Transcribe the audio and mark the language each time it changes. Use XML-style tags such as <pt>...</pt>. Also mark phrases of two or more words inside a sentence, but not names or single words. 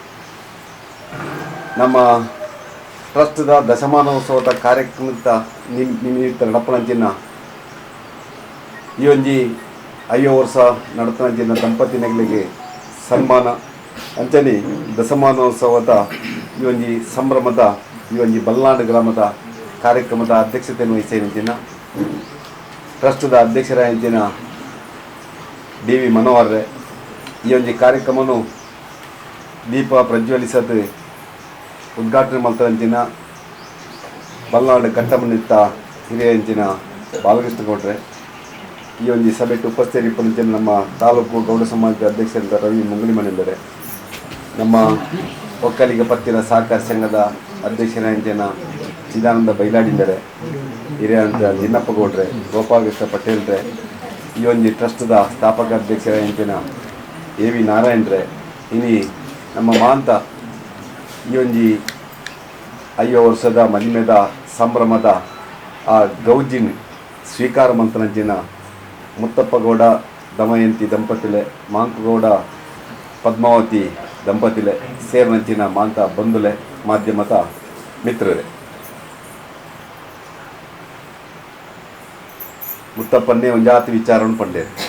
<tcy>ನಮ್ಮ ಟ್ರಸ್ಟ್ದ ದಶಮಾನೋತ್ಸವದ ಕಾರ್ಯಕ್ರಮದ ನಿಮಿತ್ತ ನಡಪಣಂಚಿನ ಈ ಒಂಜಿ 5 ವರ್ಷ ನಡತನಂಚಿನ ದಂಪತಿಗಳಿಗೆ ಸನ್ಮಾನ ಅಂಚನೆ ದಶಮಾನೋತ್ಸವದ ಈ ಒಂಜಿ ಸಂಭ್ರಮದ ಈ ಒಂಜಿ ಬಲ್ನಾಡು ಗ್ರಾಮದ ಕಾರ್ಯಕ್ರಮದ ಅಧ್ಯಕ್ಷತೆಯನ್ನು ವಹಿಸಿನ ಟ್ರಸ್ಟ್ದ ಅಧ್ಯಕ್ಷರಾಗಿನ ಡಿ.ವಿ. ಮನೋಹರ್ ಈ ಒಂಜಿ ಕಾರ್ಯಕ್ರಮವನ್ನು ದೀಪ ಪ್ರಜ್ವಲಿಸದು ಉದ್ಘಾಟನೆ ಮಾಡ್ತಂಚಿನ ಬಲ್ನಾಡು ಕಟ್ಟಮನಿತ್ತ ಹಿರಿಯಂಚಿನ ಬಾಲಕೃಷ್ಣ ಗೌಡ್ರೆ ಈ ಒಂದು ಸಭೆಗೆ ಉಪಸ್ಥಿತರಿಪ್ಪಂಚಿನ ನಮ್ಮ ತಾಲೂಕು ಗೌಡ ಸಮಾಜದ ಅಧ್ಯಕ್ಷರಾದ ರವಿ ಮುಂಗುಳಿಮನೆಂದರೆ ನಮ್ಮ ಒಕ್ಕಲಿಗ ಪತ್ತಿನ ಸಹಕಾರ ಸಂಘದ ಅಧ್ಯಕ್ಷರಾಂಚಿನ ಚಿದಾನಂದ ಬೈಲಾಡಿಂದರೆ ಹಿರಿಯಂತ ಜಿನ್ನಪ್ಪ ಗೌಡ್ರೆ ಗೋಪಾಲಕೃಷ್ಣ ಪಟೇಲ್ರೆ ಈ ಒಂದು ಟ್ರಸ್ಟ್ದ ಸ್ಥಾಪಕ ಅಧ್ಯಕ್ಷರಾಂಚಿನ ಎ.ವಿ. ನಾರಾಯಣ್ರೆ ಇನಿ ನಮ್ಮ ಮಾಂತ ಈ ಒಂಜಿ 5 ವರ್ಷದ ಮದುವೆದ ಸಂಭ್ರಮದ ಆ ಗೌಜಿನ ಸ್ವೀಕಾರ ಮಂತ್ರನಂಚಿನ ಮುತ್ತಪ್ಪ ಗೌಡ ದಮಯಂತಿ ದಂಪತಿಲೆ ಮಾಂಕಗೌಡ ಪದ್ಮಾವತಿ ದಂಪತಿಲೆ ಸೇರ್ನಂಚಿನ ಮಾಂತ ಬಂಧುಲೆ ಮಾಧ್ಯಮದ ಮಿತ್ರರೇ, ಮುತ್ತಪ್ಪನ್ನೇ ಒಂಜಾತಿ ವಿಚಾರವನ್ನು ಪಂಡೇರು.</tcy>